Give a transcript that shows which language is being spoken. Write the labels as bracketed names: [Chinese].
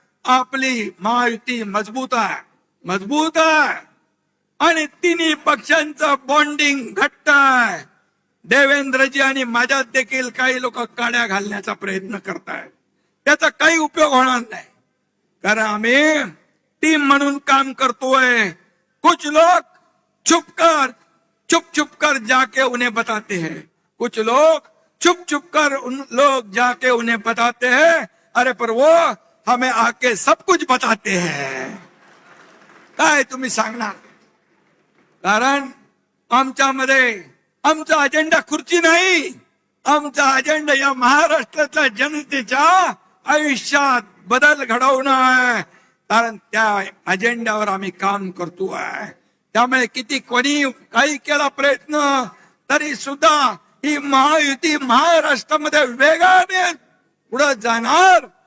[Marathi] आपली महायुती मजबूत आहे, मजबूत आहे. आणि तिन्ही पक्षांचं बॉन्डिंग घट्ट आहे. देवेंद्रजी आणि माझ्यात देखील काही लोक काड्या घालण्याचा प्रयत्न करतायत. त्याचा काही उपयोग होणार नाही, कारण आम्ही टीम म्हणून काम करतोय. [Hindi] कुछ लोग चुप कर जाके उन्हें बताते हैं, कुछ लोग चुप कर उन लोग जाके उन्हें बताते हैं, अरे पर वो हमें आके सब कुछ बताते हैं. [Marathi] काय तुम्ही सांगणार? कारण आमच्यामध्ये आमचा अजेंडा खुर्ची नाही, आमचा अजेंडा या महाराष्ट्रातल्या जनतेच्या आयुष्यात बदल घडवणं आहे. कारण त्या अजेंड्यावर आम्ही काम करतोय. त्यामुळे किती कोणी काही केला प्रयत्न तरी सुद्धा ही महायुती महाराष्ट्रामध्ये वेगाने पुढे जाणार.